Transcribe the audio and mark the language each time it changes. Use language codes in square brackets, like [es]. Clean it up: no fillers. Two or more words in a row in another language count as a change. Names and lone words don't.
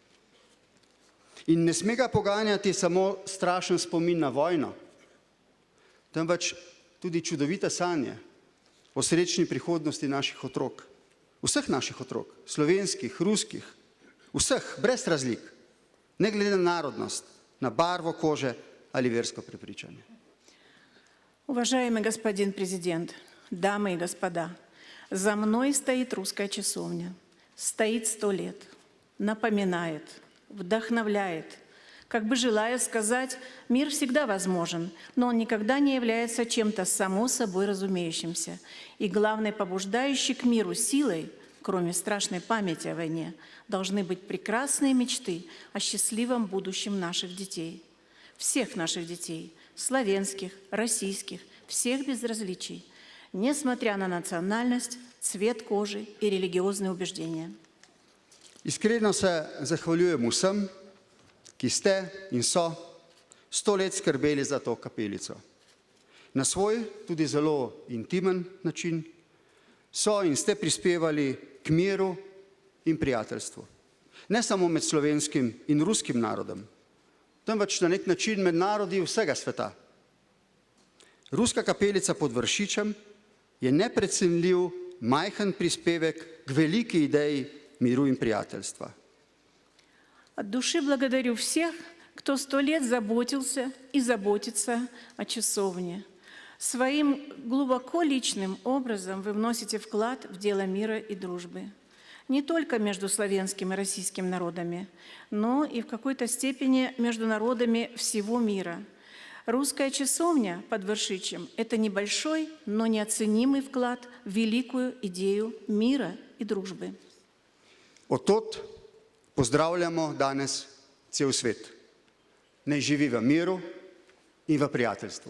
[sl] In ne sme ga poganjati samo strašen spomin na vojno, temveč tudi čudovite sanje o srečni prihodnosti naših otrok, vseh naših otrok, slovenskih, ruskih, vseh, brez razlik, ne glede na narodnost, na barvo kože ali versko prepričanje. [ru] Уважаемый господин президент, дамы и господа, за мной стоит русская часовня, стоит 100 лет, напоминает, вдохновляет, как бы желая сказать, мир всегда возможен, но он никогда не является чем-то само собой разумеющимся. И главной побуждающей к миру силой, кроме страшной памяти о войне, должны быть прекрасные мечты о счастливом будущем наших детей. Всех наших детей, славянских, российских, всех без различий, несмотря на национальность, цвет кожи и религиозные убеждения. [sl] Iskreno se zahvaljujem vsem, ki ste in so 100 let skrbeli za to kapelico. Na svoj, tudi zelo intimen način, so in ste prispevali k miru in prijateljstvu. Ne samo med slovenskim in ruskim narodom, temveč na nek način med narodi vsega sveta. Ruska kapelica pod Vršičem je neprecenljiv, majhen prispevek k veliki ideji miru in prijateljstva. [ru] От души благодарю всех, кто 100 лет заботился и заботится о часовне. Своим глубоко личным образом вы вносите вклад в дело мира и дружбы. Не только между славянским и российским народами, но и в какой-то степени между народами всего мира. Русская часовня под Vršičem – это небольшой, но неоценимый вклад в великую идею мира и дружбы. [sl] Od pozdravljamo danes cel svet. Naj živi v miru in v prijateljstvu.